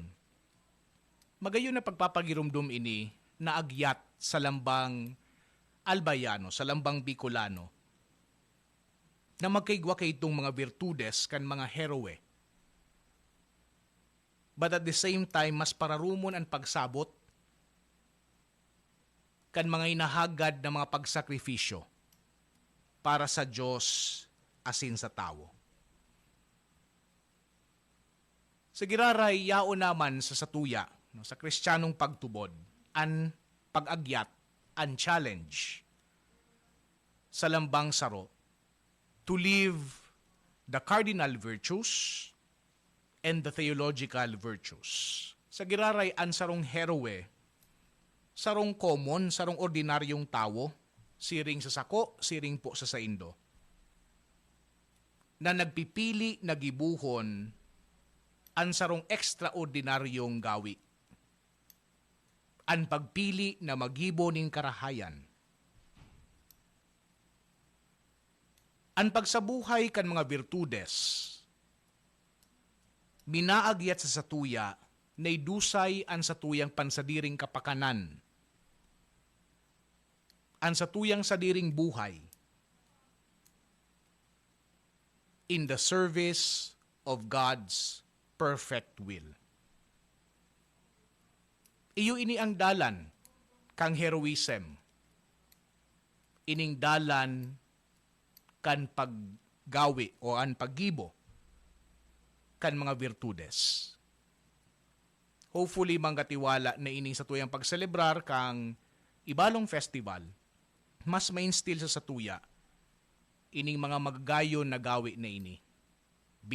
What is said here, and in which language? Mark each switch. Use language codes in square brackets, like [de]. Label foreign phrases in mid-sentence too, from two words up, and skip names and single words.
[bik] Magayon na pagpapagirumdum ini na agyat sa lambang Albayano, sa lambang Bicolano, na magkaigwa kay itong mga virtudes kan mga heroe. [en] But at the same time, [bik] mas pararumon ang pagsabot kan mga inahagad na mga pagsakripisyo para sa Diyos asin sa tao. Sa giraray, yao naman sa satuya, no, sa kristyanong pagtubod, ang pag-agyat, ang challenge sa lambang saro [en] to live the cardinal virtues and the theological virtues. [bik] Sa giraray, ang sarong heroe, sarong common, sarong ordinaryong tao, siring sa sako, siring po sa saindo, na nagpipili, nagibuhon, ang sarong ekstraordinaryong gawi. Ang pagpili na magibo ning karahayan. Ang pagsabuhay kan mga virtudes, minaagyat sa satuya, na idusay ang satuyang pansadiring kapakanan, ang satuyang sadiring buhay, [en] in the service of God's perfect will. [bik] Iyo ini ang dalan kang heroism. Ining dalan kan paggawi o ang paggibo kan mga virtudes. Hopefully, manggatiwala na ining satuyang pagselebrar kang ibalong festival, mas ma-instill sa satuya ining mga magagayon na gawi na ini.